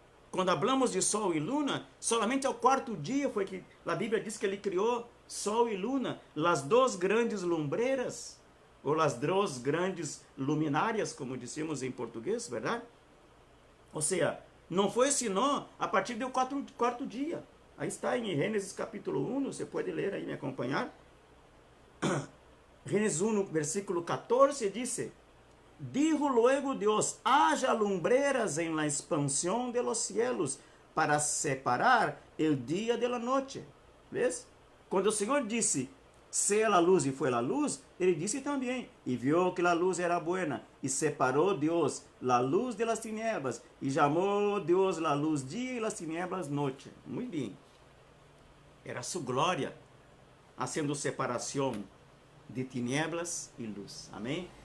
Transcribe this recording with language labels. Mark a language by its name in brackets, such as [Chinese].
[Portuguese] Quando falamos de sol e luna, somente ao quarto dia foi que a Bíblia diz que Ele criou sol e luna, as duas grandes lumbreiras, ou as duas grandes luminárias, como dissemos em português, verdade? Ou seja, Não foi senão a partir do quarto dia. Aí está em Gênesis capítulo 1, você pode ler aí, me acompanhar. Gênesis 1, versículo 14, diz: [Spanish] Dijo luego Dios, haja lumbreras en la expansión de los cielos, para separar el día de la noche. ¿Ves? [Portuguese] Quando o Senhor disse, seja a luz, e foi a luz, ele disse também, e viu que a luz era buena, e separou Deus a luz [Spanish] de las tinieblas, [Portuguese] e chamou Deus a luz dia e las tinieblas noite. Muito bem. Era sua glória, haciendo separação de tinieblas e luz. Amém?